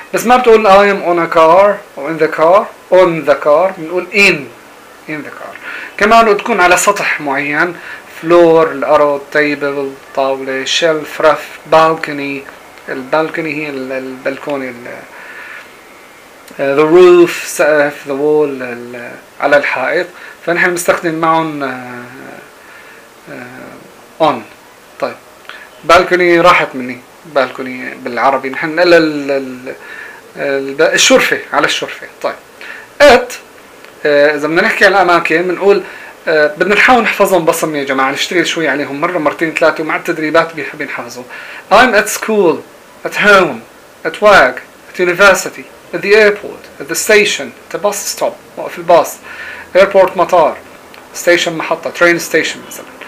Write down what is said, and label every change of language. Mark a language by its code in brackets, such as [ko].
[ar] بس ما بتقول [en] I am on a car [ar] أو [en] in the car. on the car [ar] بنقول [en] in، in the car. [ar] كمان تكون على سطح معين، فلور، الأرض، تيبل، طاولة، شلف، رف، بالكوني. البالكوني هي البلكوني، [en] the roof، [ar] سقف، [en] the wall، [ar] على الحائط. فنحن بنستخدم معهم on. طيب بالكوني راحت مني، بالكوني بالعربي نحن الا الشرفة، على الشرفة. طيب at اذا بدنا نحكي عن الاماكن بنقول بدنا نحاول نحفظهم بصم يا جماعة، نشتغل شوي عليهم مرة مرتين ثلاثة ومع التدريبات بنحفظهم. [en] I'm at school, at home, at work, at university, at the airport, at the station, at the bus stop، [ar] وقف الباص، [en] airport [ar] مطار، [en] station [ar] محطة، [en] train station مثلا.